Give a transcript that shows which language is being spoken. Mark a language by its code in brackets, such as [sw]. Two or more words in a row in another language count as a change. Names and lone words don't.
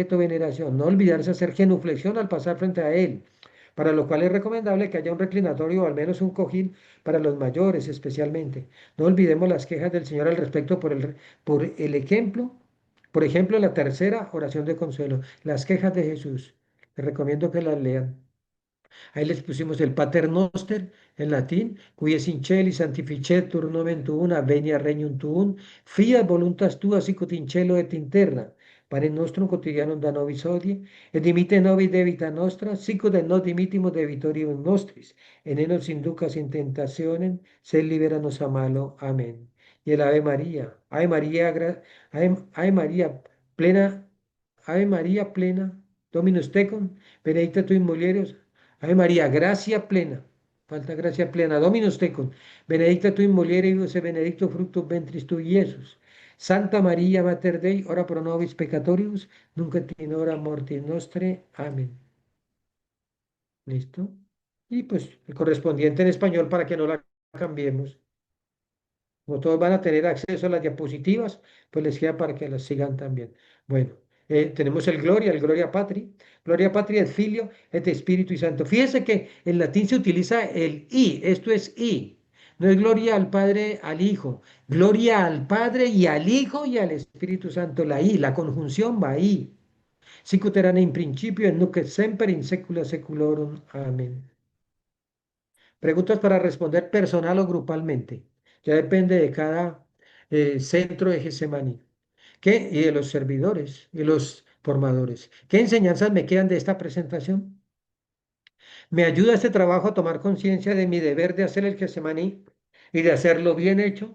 [es] No olvidarse hacer genuflexión al pasar frente a él, para lo cual es recomendable que haya un reclinatorio o al menos un cojín para los mayores especialmente. No olvidemos las quejas del Señor al respecto por el ejemplo. Por ejemplo, la tercera oración de consuelo, las quejas de Jesús. Les recomiendo que las lean. Ahí les pusimos el Pater Noster en latín, [la] qui es in celi sanctificetur nomen tuum, venia regnum tuum, fiat voluntas tua sicut in cielo et in terra. Panem nostrum quotidianum da nobis hodie, et dimitte nobis debita nostra, sicut et nos dimittimus debitoribus nostris, et ne nos inducas in tentationem, sed libera nos a malo. Amén. [es] Y el [la] Ave María, Ave María, Ave María plena, Ave María plena, Dominus tecum, benedicta tu in mulieribus. Ave María, gracia plena. [es] Falta gracia plena. [la] Dominus tecum. Benedicta tu in mulieribus e benedictus fructus ventris tui, Iesus. Santa María, Mater Dei, ora pro nobis peccatoribus, nunc et in hora mortis nostre. [es] Amén. ¿Listo? Y pues el correspondiente en español para que no la cambiemos. Como todos van a tener acceso a las diapositivas, pues les queda para que las sigan también. Bueno, tenemos el [la] Gloria Patri. Gloria Patri et Filio et [es] Espíritu Santo. Fíjense que en latín se utiliza el I, esto es I. No es gloria al Padre, al Hijo. Gloria al Padre y al Hijo y al Espíritu Santo. La I, la conjunción va ahí. [la] Sicut erat in principio et nunc et semper in saecula saeculorum. Amén. [es] Preguntas para responder personal o grupalmente. Ya depende de cada centro de Getsemaní. ¿Qué? Y de los servidores y los formadores. ¿Qué enseñanzas me quedan de esta presentación? ¿Me ayuda este trabajo a tomar conciencia de mi deber de hacer el Getsemaní y de hacerlo bien hecho?